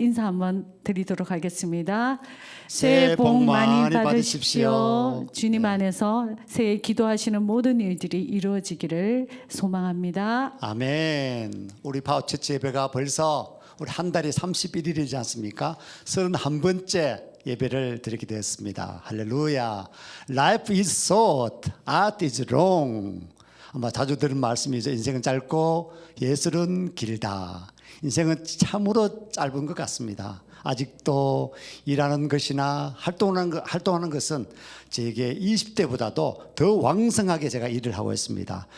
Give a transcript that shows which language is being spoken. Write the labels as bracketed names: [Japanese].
[Korean] 인사 한번 드리도록 하겠습니다. 새해 복 많이 받으십시오. 주님 안에서 새해 기도하시는 모든 일들이 이루어지기를 소망합니다. 아멘. 우리 파워처치 예배가 벌써 우리 한 달이 31일이지 않습니까? 31번째 예배를 드리게 되었습니다. 할렐루야. [English] Life is short, art is long. [Korean] 아마 자주 들은 말씀이죠. 인생은 짧고 예술은 길다. 인생은 참으로 짧은 것 같습니다. 아직도 일하는 것이나 활동하는 것은 제게 20대보다도 더 왕성하게 제가 일을 하고 있습니다.